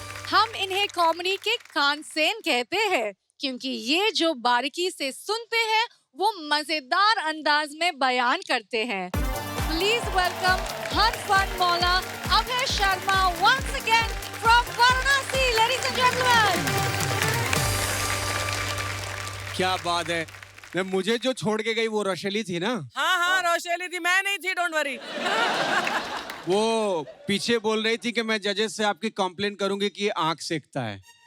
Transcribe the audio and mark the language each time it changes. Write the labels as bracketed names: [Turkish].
[Hindi] हम इन्हें कॉमेडी के कानसेन कहते हैं क्योंकि ये जो बारीकी से सुनते हैं वो मजेदार अंदाज में बयान करते हैं। [English] Please welcome हनफन मौला Abhay Sharma once again from Varanasi, ladies and gentlemen. [Hindi] क्या बात है। मुझे जो छोड़ के गई वो रोशेली थी ना? हाँ रोशेली थी, मैं नहीं थी, [English] Don't worry. [Hindi] वो पीछे बोल रही थी कि मैं जजेस से आपकी कंप्लेंट करूंगी कि आंख सेकता है।